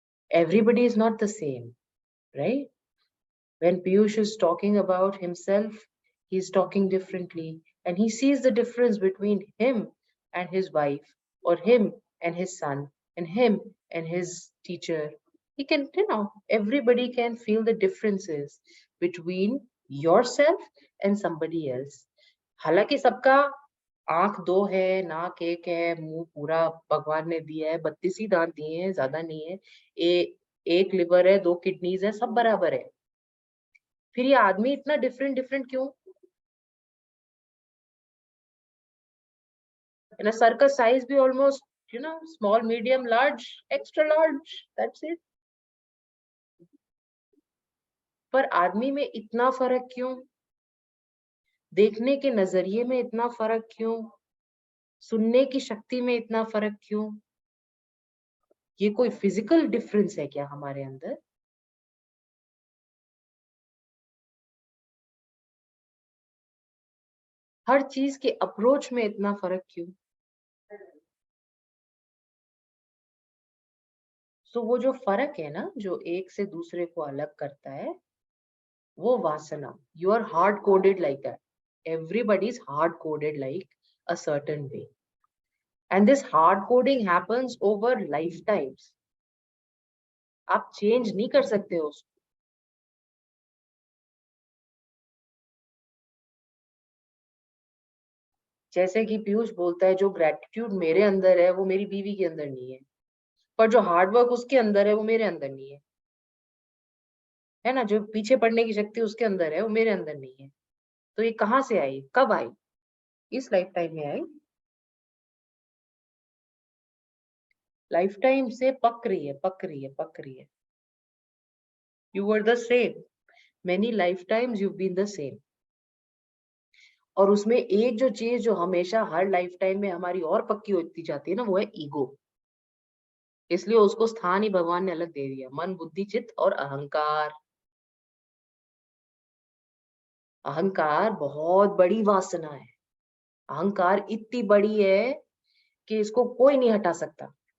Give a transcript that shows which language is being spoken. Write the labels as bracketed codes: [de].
[en] Everybody is not the same, right? When Piyush is talking about himself, he's talking differently, and he sees the difference between him and his wife, or him and his son, and him and his teacher. He can, everybody can feel the differences between yourself and somebody else. [hi] हालांकि सबका आंख 2 है, नाक 1 है, मुंह पूरा भगवान ने दिया है, 32 ही दांत दिए हैं, ज्यादा नहीं है, एक लिवर है, 2 किडनीज है, सब बराबर है. फिर ये आदमी इतना डिफरेंट क्यों? [en] And a circus size [hi] भी [en] almost, small, medium, large, extra large, that's it. [hi] पर आदमी में इतना फर्क क्यों? देखने के नजरिए में इतना फर्क क्यों? सुनने की शक्ति में इतना फर्क क्यों? ये कोई फिजिकल डिफरेंस है क्या हमारे अंदर? हर चीज के अप्रोच में इतना फर्क क्यों? सो वो जो फर्क है ना, जो एक से दूसरे को अलग करता है, वो वासना. [en] You are hard coded like that. Everybody is hard coded like a certain way. And this hard coding happens over lifetimes. [hi] आप चेंज नहीं कर सकते हो उसको. जैसे कि पीयूष बोलता है, जो ग्रेटिट्यूड मेरे अंदर है वो मेरी बीवी के अंदर नहीं है, पर जो हार्डवर्क उसके अंदर है वो मेरे अंदर नहीं है ना? जो पीछे पड़ने की शक्ति उसके अंदर है वो मेरे अंदर नहीं है. तो ये कहाँ से आई, कब आई? इस लाइफ टाइम में आई. लाइफ टाइम से पक रही है. [en] You were the same. Many lifetimes you've been the same. [hi] और उसमें एक जो चीज जो हमेशा हर लाइफ टाइम में हमारी और पक्की होती जाती है ना, वो है ईगो. इसलिए उसको स्थान ही भगवान ने अलग दे दिया. मन, बुद्धि, चित्त और अहंकार. अहंकार बहुत बड़ी वासना है. अहंकार इतनी बड़ी है कि इसको कोई नहीं हटा सकता.